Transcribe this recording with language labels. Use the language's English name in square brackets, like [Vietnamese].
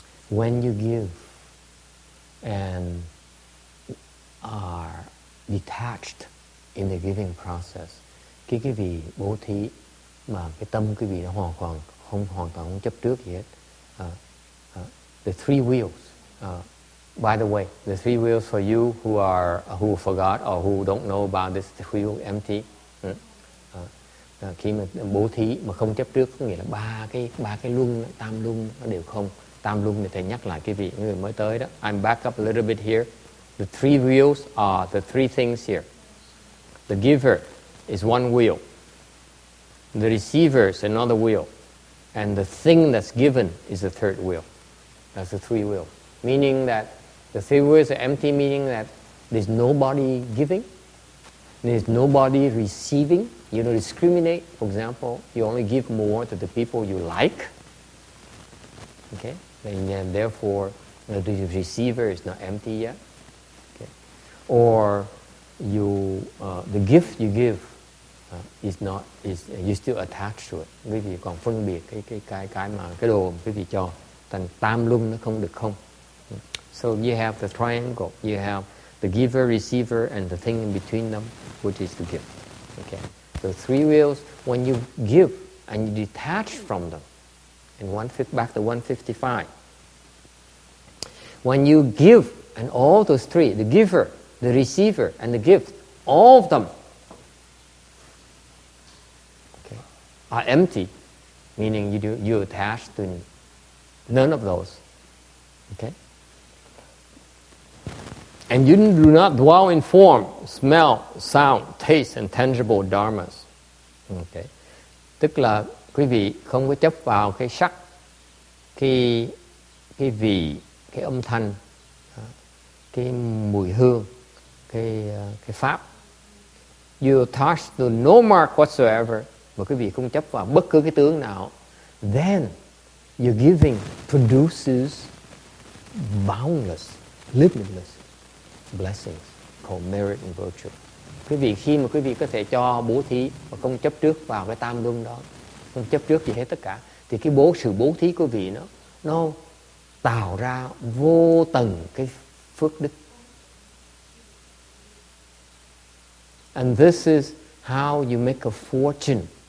[English] When you give and are detached in the giving process, [Vietnamese] cái vị bố thí mà cái tâm quý vị nó hoàn toàn không chấp trước gì hết. [English] The three wheels. By the way, the three wheels for you who forgot or who don't know about this wheel empty. [Vietnamese] Khi mà bố thí mà không chấp trước có nghĩa là ba cái luân, tam luân nó đều không. Tam luân thì thầy nhắc lại cái vị người mới tới đó. [English] I'm back up a little bit here. The three wheels are the three things here. The giver is one wheel. The receiver is another wheel. And the thing that's given is the third wheel. That's the three wheels. Meaning that the three wheels are empty, meaning that there's nobody giving, there's nobody receiving. You don't discriminate. For example, you only give more to the people you like. Okay? And therefore, the receiver is not empty yet. Okay? Or the gift you give is you still attached to it. [Vietnamese] Quý vị còn phân biệt cái đồ quý vị cho. Thành tam luân nó không được không. [English] So you have the triangle. You have the giver, receiver, and the thing in between them, which is the gift. Okay. The three wheels. When you give and you detach from them, and back to 155. When you give, and all those three, the giver, the receiver, and the gift, all of them, okay, are empty, meaning you attach to none of those. Okay? And you do not dwell in form, smell, sound, taste, and tangible dharmas. Okay. [Vietnamese] Tức là quý vị không có chấp vào cái sắc, cái vị, cái âm thanh, cái mùi hương, cái pháp. [English] You attach to no mark whatsoever. [Vietnamese] Mà quý vị không chấp vào bất cứ cái tướng nào. [English] Then your giving produces boundless, limitless blessings called merit and virtue. [Vietnamese] Quý vị khi mà quý vị có thể cho bố thí mà không chấp trước vào cái tam luân đó, không chấp trước gì hết tất cả, thì cái sự bố thí của quý vị nó tạo ra vô tầng cái phước đức. [English] And this is how you make a fortune.